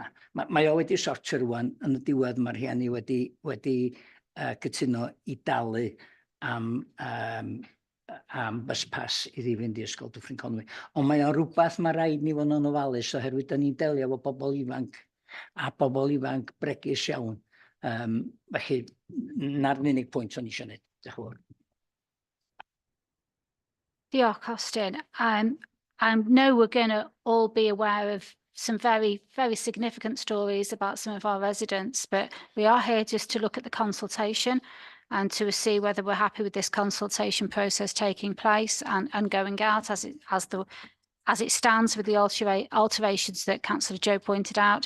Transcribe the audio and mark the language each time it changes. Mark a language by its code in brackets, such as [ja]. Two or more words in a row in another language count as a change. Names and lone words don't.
[cy] Mae o wedi sortio rwan, yn y diwedd mae'r rhieni wedi cytuno i dalu am byspas iddi fynd i ysgol Dyffryn Conwy. Ond mae o rhywbeth mae rhaid ni fod yn ofalus oherwydd da ni'n delio efo bobl ifanc a bobl ifanc bregus iawn. Felly, na'r unig pwynt o'n i eisiau gwneud. Diolch yn fawr. Diolch, Austin. [en] I know we're going to all be aware of some very, very significant stories about some of our residents, but we are here just to look at the consultation and to see whether we're happy with this consultation process taking place and going out as it stands with the alterations that Councillor Joe pointed out.